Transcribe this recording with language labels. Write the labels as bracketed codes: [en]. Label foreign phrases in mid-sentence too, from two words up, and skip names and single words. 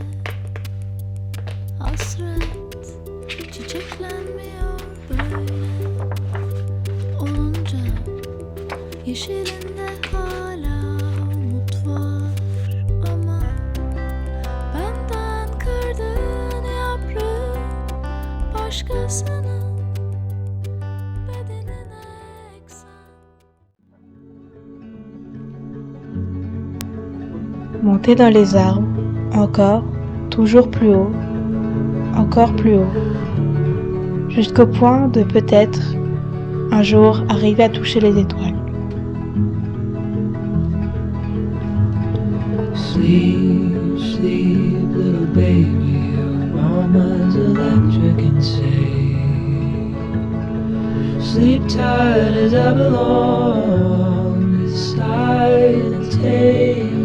[tr] hasret, çiçeklenmiyor böyle olunca, yeşilinde hala umut var ama benden kırdığın yaprağı başkasının bedenine eksen. [fr] Monter dans les arbres, encore, toujours plus haut, encore plus haut, jusqu'au point de peut-être, un jour, arriver à toucher les étoiles. [en] Sleep, sleep, little baby, your mama's electric and safe. Sleep tight as I belong, beside and tame.